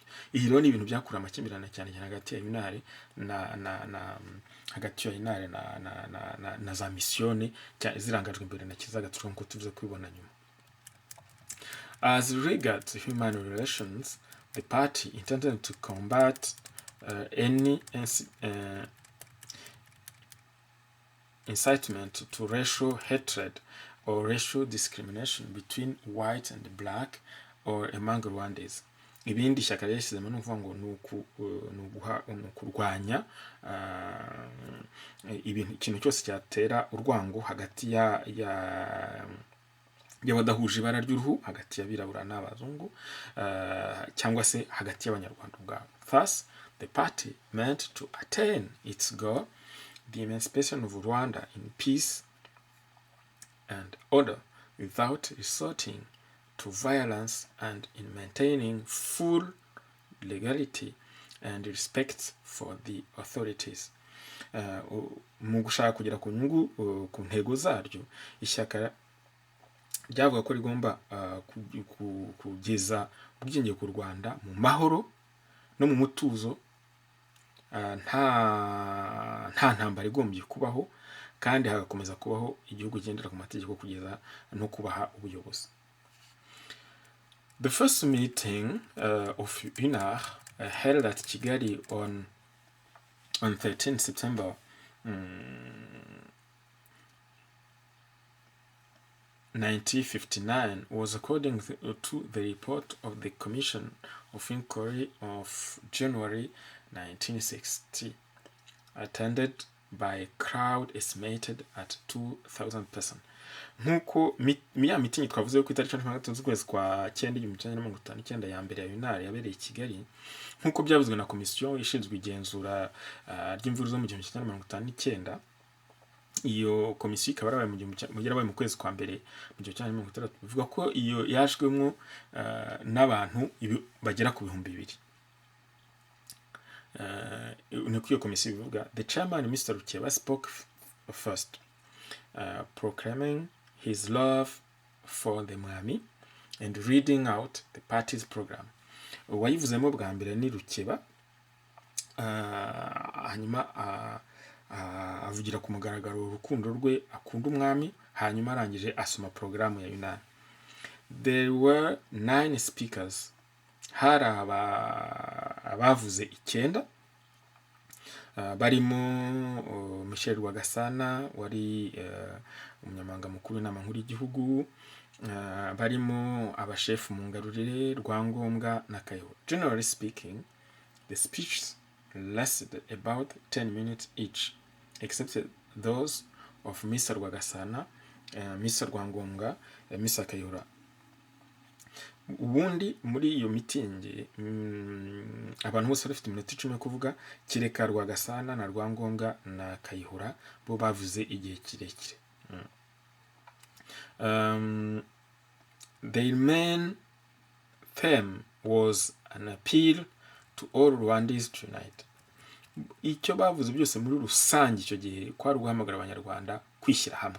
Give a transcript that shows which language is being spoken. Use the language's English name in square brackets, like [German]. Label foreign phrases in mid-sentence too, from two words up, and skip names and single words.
[Kinyarwanda] Iyi rero ni ibintu byakura amakimbirane cyane hagati ya UNAR na za misiyoni zirangajwe imbere na Kizagatura nk'uko tuvuze kubibona nyuma. [English] As regards human relations, the party intended to combat any incitement to racial hatred or racial discrimination between white and black or among Rwandese. [Kinyarwanda] Ibindi shyaka ryashyizemo n'uvuga ngo ni kurwanya ikintu cyose cyatera urwango hagati y'abadahuje ibara ry'uruhu, hagati y'abirabura n'abazungu, cyangwa se hagati y'abanyarwanda ubwabo. [English] Thus, the party meant to attain its goal, the emancipation of Rwanda in peace and order, without resorting to violence and in maintaining full legality and respect for the authorities. [Kinyarwanda] Mu gushaka kugera ku nyungu ku ntego zaryo, ishyaka ryavuga ko rigomba kugeza ubwigenge ku Rwanda mu mahoro no mu mutuzo, nta ntambara igombye kubaho, kandi hagakomeza kubaho igihugu kigendera ku mategeko kugeza no kubaha ubuyobozi. [English] The first meeting of UNAR held at Kigali on 13 September 1959 was according to the report of the Commission of Inquiry of January 1960, attended by a crowd estimated at 2,000 persons. [Kinyarwanda] Nkuko ya mitingi twavuze ko itariki 16 z'ukwezi kwa 9 1959 ya mbere ya UNAR yabereye i Kigali, nkuko byavuzwe na komisiyo ishinzwe igenzura ry'imvururu zo mu 1959. Iyo komisiyo ikaba yarabaye mu kwezi kwa mbere mu 1960. Bivuga ko iyo yashwemo n'abantu bagera ku 2,000. Niko iyo komisiyo bivuga. [English] The chairman, Mr. Rukeba, spoke first, proclaiming his love for the Mwami and reading out the party's program. [Kinyarwanda] Uwayivuzemo bwa mbere ni Rukeba, hanyuma avugira ku mugaragaro urukundo rwe akunda umwami, hanyuma arangije asoma porogaramu ya UNAR. [English] There were 9 speakers, [Kinyarwanda] hari abavuze 9, barimo Michel Rwagasana wari umunyamabanga mukuru w'inama nkuru y'igihugu, barimo abashefu mu ngarurire Rwangombwa na Kayihura. [English] Generally speaking, the speeches lasted about 10 minutes each, except those of Mr. Rwagasana, Mr. Rwangombwa, Mr. Kayihura. [Kinyarwanda] Ubundi muri iyo mitingi abantu bose bafite iminota 10 yo kuvuga, kireka Rwagasana na Rwangombwa na Kayihura bo bavuze igihe kirekire. [English] Their main theme was an appeal to all Rwandese to unite. [Kinyarwanda] Icyo bavuze byose muri rusange icyo gihe kwari guhamagara abanyarwanda kwishyira hamwe.